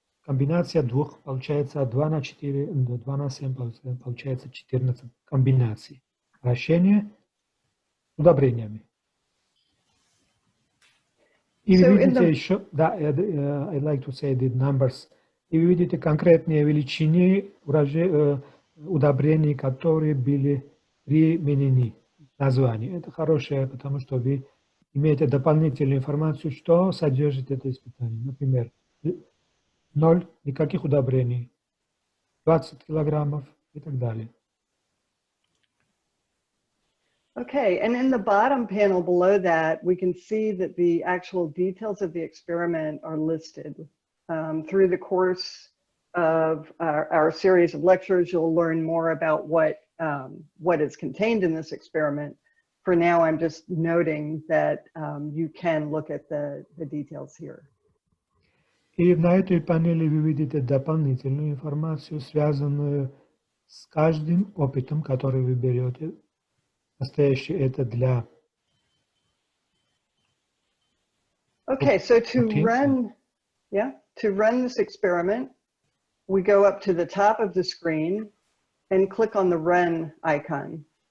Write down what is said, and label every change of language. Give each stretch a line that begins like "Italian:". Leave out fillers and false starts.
Russian: Комбинация 2 получается 2 на 4, 2 на 7 получается 14 комбинаций. Орощение с удобрениями. И вы видите еще, да,
English: I'd like to say the numbers.
Russian: И вы видите конкретные величины удобрений, которые были применены в названии. Это хорошее, потому что вы имеете дополнительную информацию, что содержит это испытание. Например, 0 никаких удобрений, 20 килограммов и так далее.
English: Okay, and in the bottom panel below that, we can see that the actual details of the experiment are listed. Through the course of our series of lectures, you'll learn more about what is contained in this experiment. For now, I'm just noting that you can look at the details here.
Russian: И на этой панели вы видите дополнительную информацию, связанную с каждым опытом, который вы берете. Настоящий это для...
English: Okay, so to run this experiment, we go up to the top of the screen and click on the run icon.